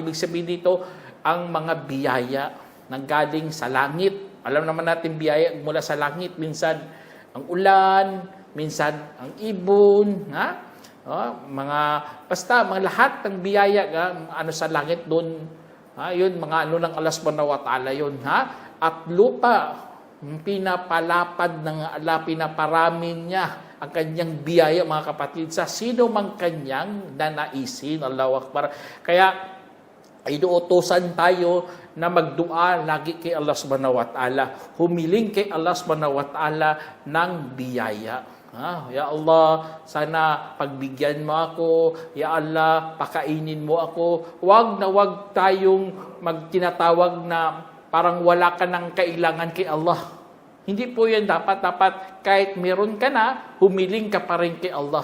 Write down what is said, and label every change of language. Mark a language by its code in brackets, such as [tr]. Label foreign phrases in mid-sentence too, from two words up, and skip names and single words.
[tl] Ibig sabihin dito, ang mga biyaya nang galing sa langit. Alam naman natin biyaya mula sa langit. Minsan ang ulan, minsan ang ibon, mga lahat ng biyaya ano sa langit doon, yun mga ano ng Allah [ar] سبحانه وتعالى [tl] yun, at lupa, pinapalapad ng Allah, pinaparami niya ang kanyang biyaya, mga kapatid, sa sino mang kanyang nanaisin. [ar] الله أكبر. [tl] Kaya inuutosan tayo na magdua lagi kay Allah [ar] سبحانه وتعالى, [tl] humiling kay Allah [ar] سبحانه وتعالى [tl] ng biyaya. [ar] يا الله, [tl] sana pagbigyan mo ako. [ar] يا الله, [tl] pakainin mo ako. Wag na wag tayong magtinatawag na parang wala ka ng kailangan kay Allah. Hindi po yan dapat. Dapat kahit meron ka na, humiling ka pa rin kay Allah.